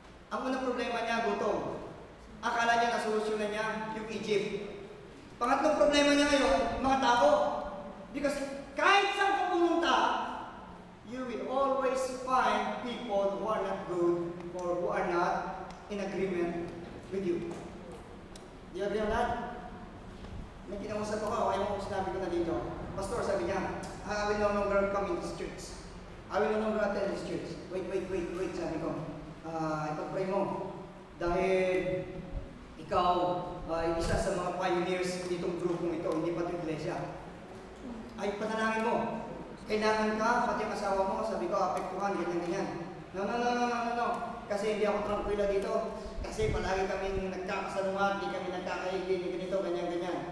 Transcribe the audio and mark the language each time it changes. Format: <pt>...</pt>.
<tl>Ang unang problema niya, gutom. Akala niya nasolusyonan niya yung Egypt. Pangatlong problema niya ngayon, mga tao.</tl> <en>Because</en> <tl>kahit saan ka pumunta,</tl> <en>you will always find people who are not good or who are not in agreement with you. Do you agree on that?</en> <tl>May kinamusap ako, ayaw mo sinabi ko na dito.</tl> <en>Pastor,</en> <tl>sabi niya,</tl> <en>I will no longer come in this church. I will no longer attend this church.</en> <tl>Wait, sabi ko. Ipag-pray mo. Dahil ikaw ay isa sa mga pioneers nitong grupong ito, hindi pa ito iglesia. Ay, panalangin mo. Kailangan ka, pati ang asawa mo, sabi ko, apektuhan, ganyan. No. Kasi hindi ako tranquila dito. Kasi palagi kami nagkakasalungan, hindi kami nagkakaigin, ganito, ganyan.</tl>